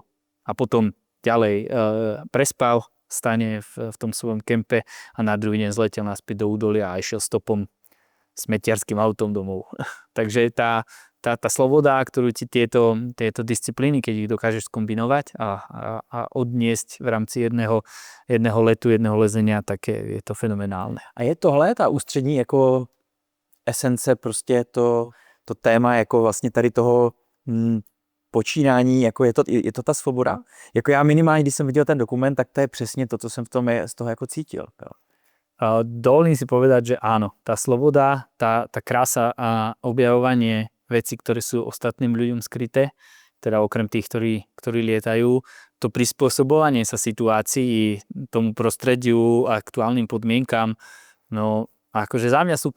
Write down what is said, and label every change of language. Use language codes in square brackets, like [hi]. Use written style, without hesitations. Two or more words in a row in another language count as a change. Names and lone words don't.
[sk] A potom ďalej prespal v stane v tom svojom kempe a na druhý deň zletel naspäť do údolia a išiel stopom smetiarským autom domov. Takže tá sloboda, ktorú ti tieto disciplíny, keď ich dokážeš skombinovať a odniesť v rámci jedného letu, jedného lezenia, tak je to fenomenálne. [cs] A je tohle ta ústřední jako esence, prostě to téma jako vlastně tady toho počínání, jako je to ta svoboda? Jako já minimálně, když jsem viděl ten dokument, tak to je přesně to, co jsem z toho jako cítil. Jo. [sk] Dovolím si povedať, že áno, tá sloboda, tá krása a objavovanie veci, ktoré sú ostatným ľuďom skryté, teda okrem tých, ktorí lietajú, to prispôsobovanie sa situácii, tomu prostrediu a aktuálnym podmienkam, no akože za mňa super.